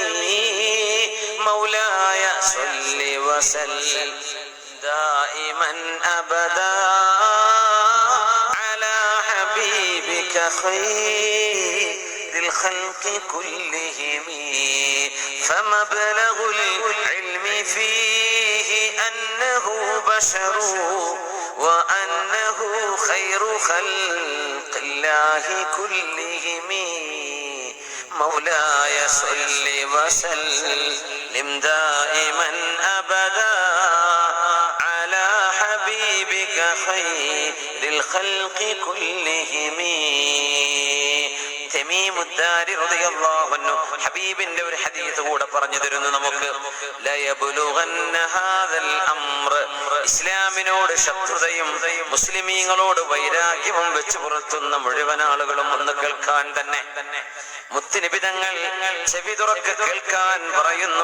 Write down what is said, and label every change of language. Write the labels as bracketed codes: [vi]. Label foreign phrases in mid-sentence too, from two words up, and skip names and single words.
[ar] مولاي صل وسلم دائما أبدا على حبيبك خير الخلق كلهم فمبلغ العلم فيه أنه بشر وأنه خير خلق الله كلهم مولاي صل وسلم دائما أبدا على حبيبك خير الخلق كلهم. [ml] തമീമുദ്ദാരി [ar] رضي الله عنه [ml] ഹബീബിന്റെ ഒരു ഹദീസ് കൂടെ പറഞ്ഞു തരുന്നു നമുക്ക്. [ar] ليبلغن هذا الأمر, [ml] ഇസ്ലാമിനോട് ശത്രുതയും മുസ്ലിമീങ്ങളോട് വൈരാഗ്യവും വെച്ച് പുറത്തുന്ന മുഴുവൻ ആളുകളും ഒന്ന് കേൾക്കാൻ തന്നെ മുത്തുനബി തങ്ങൾ ചെവി തുറക്ക് കേൾക്കാൻ പറയുന്നു.